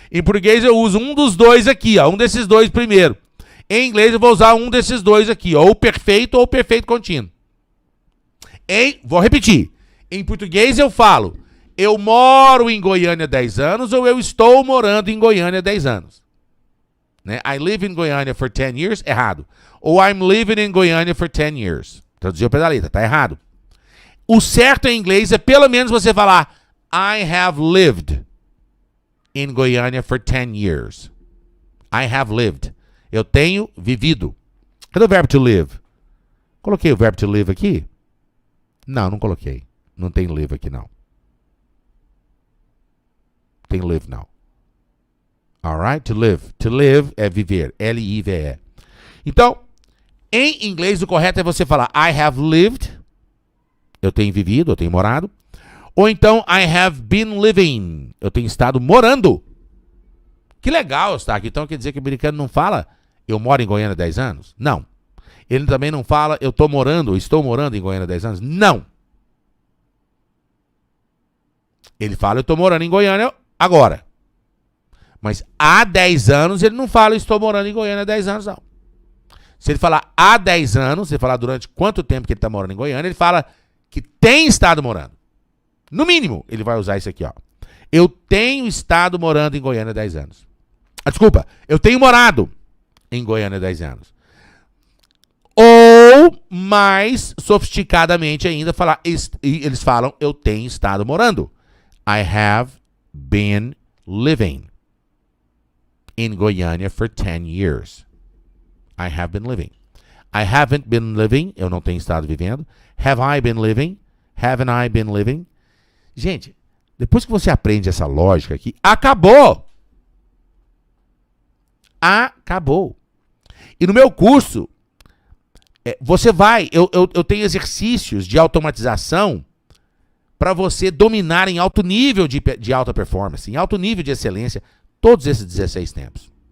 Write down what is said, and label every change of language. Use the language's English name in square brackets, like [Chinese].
[Portuguese] Em português eu uso um dos dois aqui, ó. Um desses dois primeiro. Em inglês eu vou usar um desses dois aqui, ó. Ou perfeito ou perfeito contínuo. Vou repetir. Em português eu falo, eu moro em Goiânia há 10 anos ou eu estou morando em Goiânia há 10 anos. [English] Né? I live in Goiânia for 10 years, errado. Ou I'm living in Goiânia for 10 years. [Portuguese] Traduziu para a letra, tá errado. O certo em inglês é pelo menos você falar [English] I have lived in Goiânia for 10 years. I have lived. [Portuguese] Eu tenho vivido. Cadê o verbo to live? Coloquei o verbo to live aqui? Não coloquei. Não tem live aqui, não. Tem live, não. Alright? To live. To live é viver. L-I-V-E. Então, em inglês, o correto é você falar [English] I have lived. [Portuguese] Eu tenho vivido, eu tenho morado. [English] Ou então, I have been living. [Portuguese] Eu tenho estado morando. Que legal estar aqui. Então, quer dizer que o americano não fala eu moro em Goiânia há 10 anos? Não. Ele também não fala eu estou morando em Goiânia há 10 anos? Não. Ele fala eu estou morando em Goiânia agora. Mas há 10 anos ele não fala estou morando em Goiânia há 10 anos, não. Se ele falar há 10 anos, se ele falar durante quanto tempo que ele está morando em Goiânia, ele fala que tem estado morando. No mínimo, ele vai usar isso aqui, ó. Eu tenho estado morando em Goiânia há 10 anos. Desculpa, eu tenho morado em Goiânia há 10 anos. Ou, mais sofisticadamente ainda, eles falam eu tenho estado morando. [English] I have been living in Goiânia for 10 years. I have been living. I haven't been living, [Portuguese] eu não tenho estado vivendo. [English] Have I been living? Haven't I been living? [Portuguese] Gente, depois que você aprende essa lógica aqui, acabou! Acabou. E no meu curso, eu tenho exercícios de automatização para você dominar em alto nível de alta performance, em alto nível de excelência, todos esses 16 tempos.